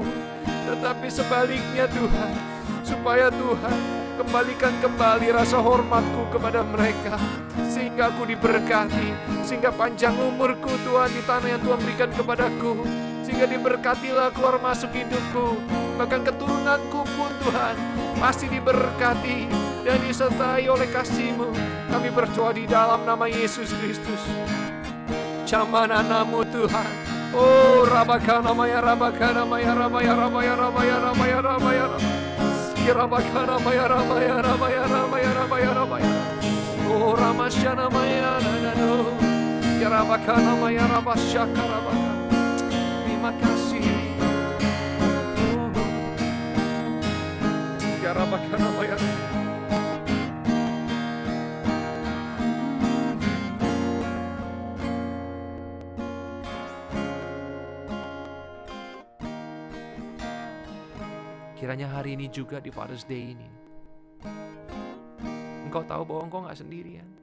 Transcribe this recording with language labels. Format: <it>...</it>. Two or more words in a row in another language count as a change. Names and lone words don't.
<id>Tetapi sebaliknya Tuhan, supaya Tuhan kembalikan kembali rasa hormatku kepada mereka, sehingga aku diberkati, sehingga panjang umurku Tuhan di tanah yang Tuhan berikan kepadaku, sehingga diberkatilah keluar masuk hidupku, bahkan keturunanku pun Tuhan pasti diberkati dan disertai oleh kasih-Mu. Kami berdoa di dalam nama Yesus Kristus. Jamananamu Tuhan. Oh, Rabakana Maya Rabakana Maya Ramaya Ramaya Ramaya Ramaya Ramaya Rabakana Maya Ramaya Ramaya Ramaya Ramaya Ramaya. Oh, Ramasyana Maya Nanano. Ya Rabakana Maya Rabasyaka Rabaka. Terima kasih. Ya Rabakana Maya. Kiranya hari ini juga di Father's Day ini, Engkau tahu bahwa Engkau gak sendirian.</id>